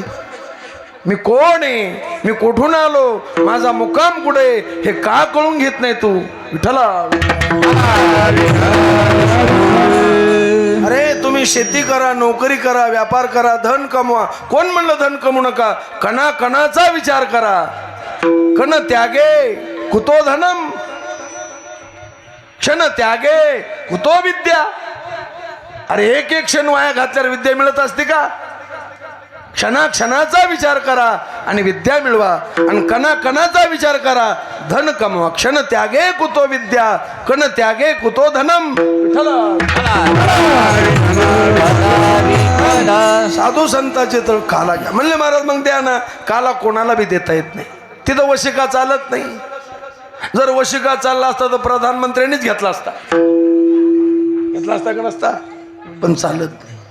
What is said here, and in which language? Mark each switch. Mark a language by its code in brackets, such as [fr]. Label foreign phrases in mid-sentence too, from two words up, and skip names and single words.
[mr] मी कोण आहे, मी कुठून आलो, माझा मुक्काम कुठे, हे का कळून घेत नाही तू विठ्ठला. अरे तुम्ही शेती करा, नोकरी करा, व्यापार करा, धन कमवा. कोण म्हणलं धन कमवू नका? कणा कणाचा विचार करा. [sa] कण त्यागे कुतो धनम, क्षण त्यागे कुतो विद्या. [mr] अरे एक एक क्षण वाया घातल्यावर विद्या मिळत असते का? क्षणाचा विचार करा आणि विद्या मिळवा. आणि कणा कणाचा विचार करा, धन कमवा. [sa] क्षण त्यागे कुतो विद्या, कण त्यागे कुतो धनम. [mr] साधू संतांचे तर काला घ्या म्हणले महाराज. मग द्या ना. काला कोणाला बी देता येत नाही. तिथं वशिका चालत नाही. जर वशिका चालला असता तर प्रधानमंत्र्यांनीच घेतला असता. घेतला असता का नसता? पण चालत नाही.